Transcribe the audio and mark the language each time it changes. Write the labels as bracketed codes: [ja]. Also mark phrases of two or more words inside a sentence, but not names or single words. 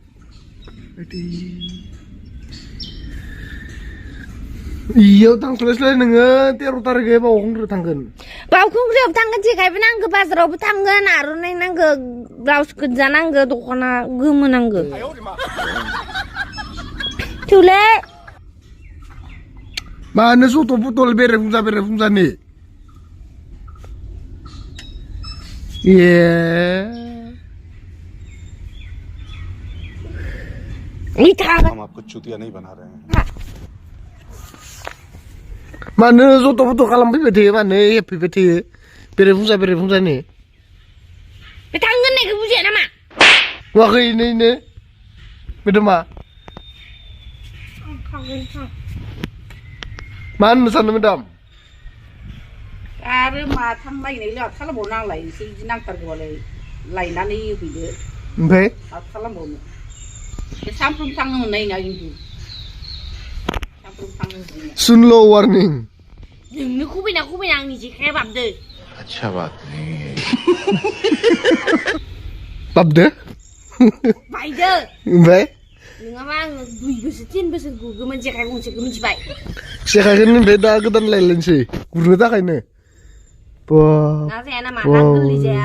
[brx] इयाव थांथ'लायसैलाय नोङो 13 तारिखै बावखुंग्रियाव थांगोन बावखुंग्रियाव थांगोन जेखाइबो नांगौ बाजारावबो थांगोन आर'नाइ नांगौ ब्लाउस गोजा नांगौ दख'ना गोमो नांगौ थौले मानो सथ' पटल बेरेफुंजानि [hi] हम आपको चूतिया नहीं बना रहे हैं [brx] मानो जथ' पट' खालामफैबाय थायो मानो हेबफैबाय थायो बेरेफुंजानि बे थांगोन होननायखौ बुजिया नामा नुवाखै नैनो बेथ' मा होननो सानदों मेदाम आरो माथाम बायनाय लाब खालामबावनो आंलाय एसे बिदि नांथारगौबालाय लायनानै होफैदो ओमफ्राय माथो खालामबावनो सानफ्रोमबो थांनो मोननाय नङा खिन्थु सानफ्रोमबो थांनो मोननाय सुनल' वार्निं नोंनो खुबैना आंनि जेखाइया बाबदो [hi] अच्छा बात नहीं [brx] बाबदो बायदो ओमफ्राय नङाबा आङो 2 बोसोर 3 बोसोर गुरगौमोन जेखाइ गंसेखौ मिथिबाय जेखाइखौनो ओमफ्राय दा गोदान लायलायनोसै गुरनो थाखायनो ना जाया नामा ना गोरलै जाया